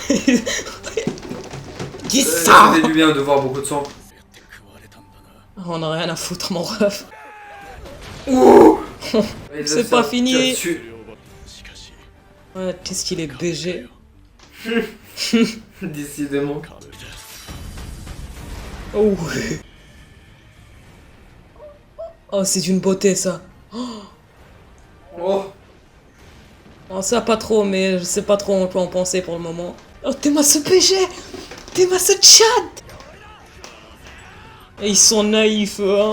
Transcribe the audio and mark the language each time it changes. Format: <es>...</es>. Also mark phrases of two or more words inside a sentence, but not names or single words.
<fr>Dis Ça ça. fait du bien de voir beaucoup de sang. On a rien à foutre, mon ref. Ouh. C'est pas fini.</fr> <ja>しかし</ja> <fr>Ouais, qu'est-ce qu'il est BG. Décidément.</fr> <ja>軽いです</ja> <fr>Oh oui. Oh, c'est d'une beauté, ça. Oh. Oh, ça, pas trop, mais je sais pas trop en quoi en penser pour le moment. Oh, t'es ce BG. T'es ce Tchad. Et ils sont naïfs, hein.</fr>